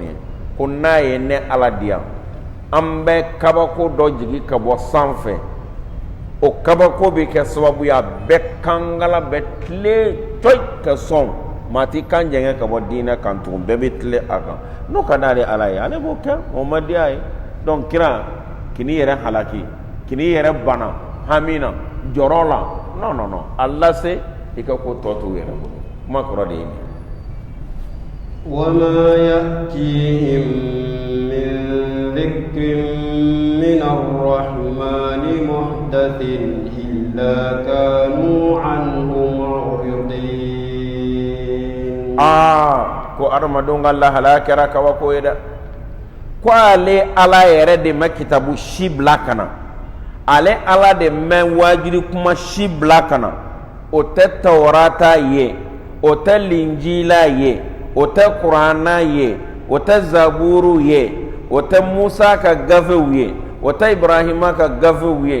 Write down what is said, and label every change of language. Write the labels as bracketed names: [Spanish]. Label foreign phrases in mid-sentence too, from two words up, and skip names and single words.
[Bambara] ye ko n'a ye ne ala diya an bɛ kabako dɔ jigi ka bɔ sanfɛ o kabako bɛ kɛ sababu ye a bɛɛ kankala bɛ tile coyi ka sɔn maa ti kan jɛngɛ ka bɔ diinɛ kan tugun bɛɛ bɛ tile a kan n'o ka d'ale ala ye ale b'o kɛ o ma diya ye donc kira kini yɛrɛ halaki kini yɛrɛ bana hami na jɔrɔ la [French] non non non [Bambara] a lase i ka ko tɔ t'u yɛrɛ bolo kuma kɔrɔ de ye nin [Arabic] وما يأتيهم من ذكر من الرحمن محدث إلا كانوا عنه معرضين [Bambara] ko adamadenw ka lahalaya kɛra kabako ye dɛ ko ale ala yɛrɛ de ma kitabu si bila ka na ale ala de ma wajiri kuma si bila ka na o tɛ Tawrata ye, o tɛ Linjila ye, o tɛ Kurana ye, o tɛ Zaburu ye, o tɛ Musa ka gafew ye, o tɛ Ibrahima ka gafew ye.